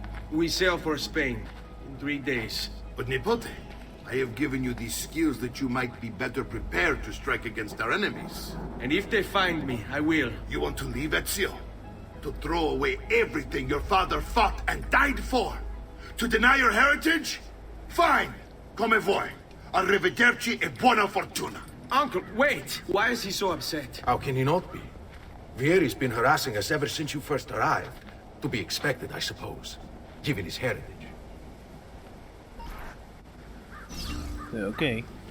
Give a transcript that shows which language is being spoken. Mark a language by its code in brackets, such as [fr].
[en] We sail for Spain in 3 days. But Nipote, I have given you these skills that you might be better prepared to strike against our enemies. And if they find me, I will. You want to leave Ezio? To throw away everything your father fought and died for? To deny your heritage? Fine. [it] Come vuoi. Arrivederci e buona fortuna. [en] Uncle, wait! Why is he so upset? How can he not be? Vieri's been harassing us ever since you first arrived. To be expected, I suppose, given his heritage. Okay.